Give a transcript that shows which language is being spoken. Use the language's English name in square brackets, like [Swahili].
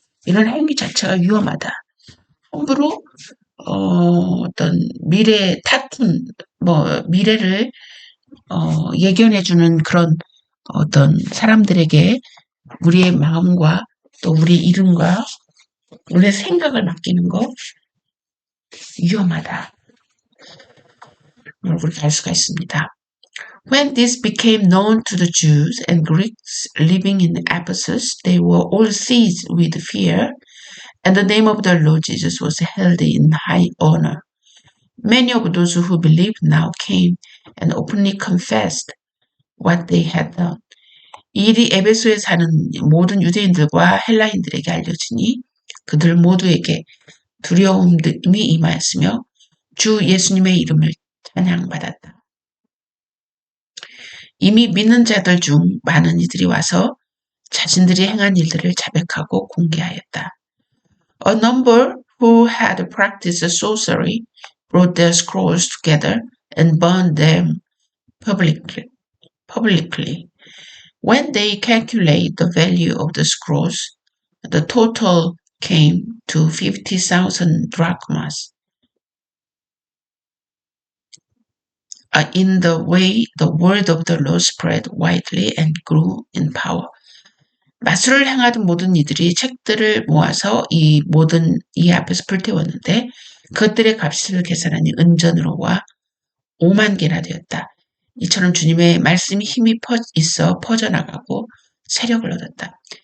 [Korean] 이런 행위 자체가 위험하다. 함부로 어떤 미래 타툰 미래를 예견해주는 그런 어떤 사람들에게 우리의 마음과 또 우리 이름과 우리의 생각을 맡기는 거 위험하다. 우리가 알 수가 있습니다. [English] When this became known to the Jews and Greeks living in Ephesus, they were all seized with fear, and the name of the Lord Jesus was held in high honor. Many of those who believed now came and openly confessed what they had done. [Korean] 이 일이 에베소에 사는 모든 유대인들과 헬라인들에게 알려지니 그들 모두에게 두려움이 임하였으며 주 예수님의 이름을 찬양받았다. 이미 믿는 자들 중 많은 이들이 와서 자신들이 행한 일들을 자백하고 공개하였다. [English] A number who had practiced sorcery brought their scrolls together and burned them publicly. When they calculate the value of the scrolls, the total came to 50,000 drachmas. In the way, the word of the Lord spread widely and grew in power. [Korean] 마술을 행하던 모든 이들이 책들을 모아서 이 앞에서 불태웠는데 그것들의 값을 계산하니 은전으로와 5만 개나 되었다. 이처럼 주님의 말씀이 힘이 있어 퍼져나가고 세력을 얻었다.